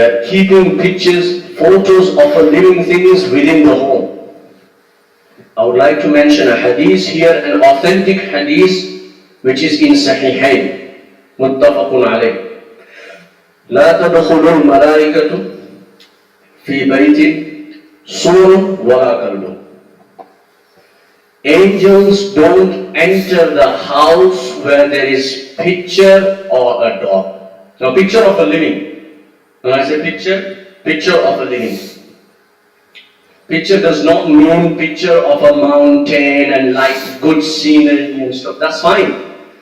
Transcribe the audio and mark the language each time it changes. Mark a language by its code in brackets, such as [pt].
[en] Keeping pictures, photos of living things within the home. I would like to mention a hadith here, an authentic hadith which is in Sahihain, muttafaqun alayh. [ar] لا تدخل الملائكة في بيت صور ولا كلب. [en] Angels don't enter the house where there is picture or a dog. Now, picture of a living. When I say picture of a living. Picture does not mean picture of a mountain and like good scenery and stuff. That's fine.